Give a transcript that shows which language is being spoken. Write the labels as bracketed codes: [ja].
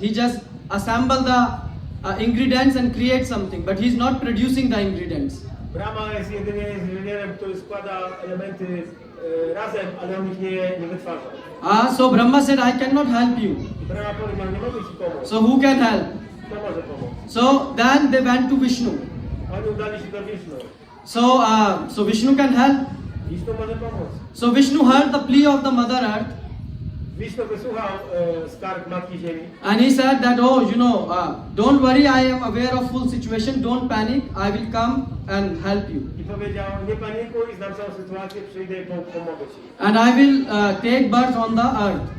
[en] He just assemble the ingredients and create something, but he's not producing the ingredients. [pl] Brahma jest jedynie inżynierem, który składa elementy razem, ale on ich nie wytwarza. [en] So Brahma said, "I cannot help you." [pl] I Brahma powiedział, nie mogę ci pomóc. [en] So who can help? [pl] Kto może pomóc? [en] So then they went to Vishnu. [pl] Oni udali się do Wisznu. [en] So Vishnu can help. [pl] Wisznu może pomóc. [en] So Vishnu heard the plea of the Mother Earth, [pl] Wisznu wysłuchał skarg Matki Ziemi. [en] and he said that, don't worry, I am aware of full situation, don't panic, I will come and help you. [pl] I powiedział, nie panikuj, znam całą sytuację, przyjdę i pomogę ci. [en] And I will take birth on the earth.